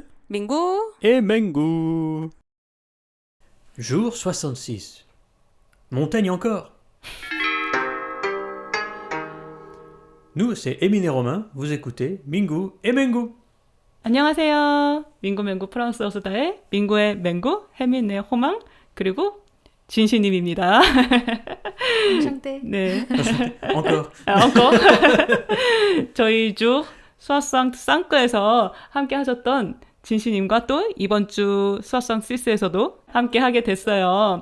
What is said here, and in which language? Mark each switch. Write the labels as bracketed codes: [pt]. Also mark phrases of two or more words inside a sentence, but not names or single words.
[fr] Mingo. et Mengu. Jour 66. Montagne encore. Nous, c'est Émile et Romain. Vous écoutez Mingu et Mengu. [ko] 안녕하세요. 민고 맹고 프랑스어 수다의 민고의 맹고, 혜민의 호망, 그리고 진시님입니다. [fr] enchanté. [ko] 네. [fr] Encore. encore. [ko] 저희 주 수아상 쌍꺼에서 함께 하셨던 진시님과 또 이번 주 수아상 시스에서도 함께 하게 됐어요.